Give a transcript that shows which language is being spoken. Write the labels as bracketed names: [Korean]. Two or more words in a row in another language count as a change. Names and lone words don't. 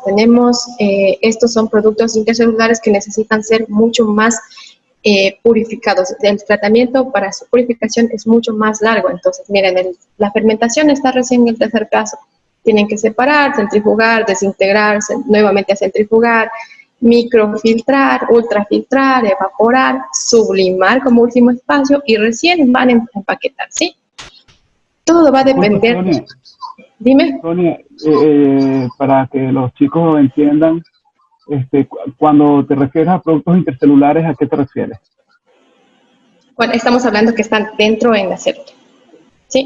[Spanish] Tenemos, estos son productos intercelulares que necesitan ser mucho más purificados. El tratamiento para su purificación es mucho más largo. Entonces, miren, la fermentación está recién en el tercer paso. Tienen que separar, centrifugar, desintegrar, nuevamente a centrifugar, microfiltrar, ultrafiltrar, evaporar, sublimar como último espacio y recién van a empaquetar, ¿sí? Todo va a depender. Sonia, Dime. Sonia, para que los chicos entiendan, cuando te refieres a productos intercelulares, ¿a qué te refieres? Bueno, estamos hablando que están dentro en la célula, ¿sí?